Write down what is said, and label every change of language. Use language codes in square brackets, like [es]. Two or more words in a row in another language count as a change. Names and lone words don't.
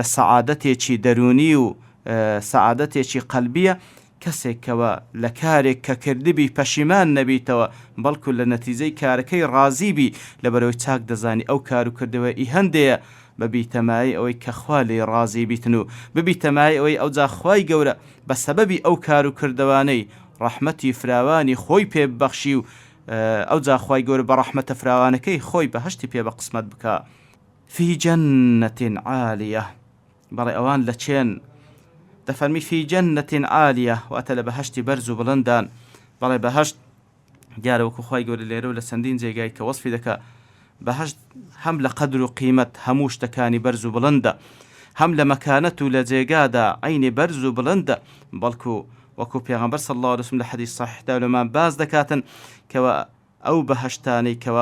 [ckb] سەعادەتێکی دەرونی و سەعادەتێکی قەلبیە کەسێکەوە لە کارێک کە کردبی پەشیمان نەبیتەوە بەڵکو لە نەتیجەی کارەکەی ڕازیبی لەبەرەوەی چاک دەزانی ئەو کار و کردەوەی هەندەیە بەبیتەمایی ئەوەی کە خوا لێ ڕازی بیتن و ببیتەمایی ئەوەی ئەوجا خوای گەورە بە سەبەبی ئەو کار و کردەوانەی ڕەحمەتی فراوانی خۆی پێ ببەخشی و ئەوجا خوای گەورە بە ڕەحمەتە فراوانەکەی خۆی بەهەشتی پێ بە قسمەت بکە. [ar] في جنة عالية [ckb] بەڵێ ئەوان لە چێن دەفەرمی [ar] في جنة عالية [ckb] واتە لە بەهەشتی بەرز و بڵندان بەڵێ بەهەشت دیارە وەکو خوای گەورە لێرە و لە چەندین جێگای کە وەسفی دەکا بەهەشت هەم لە قەدر و قیمەت هەموو شتەکانی بەرز و بڵندە هەم لە مەکانەت و لە جێگادا عینی بەرز و بڵندە بەڵکو وەکو پێغەمبەر [ar] صلی الله عليه وسلم [ckb] لە حەدیث صحیحدا لەمان باز دەکاتن کەوە ئەو بەهەشتانەی کەوا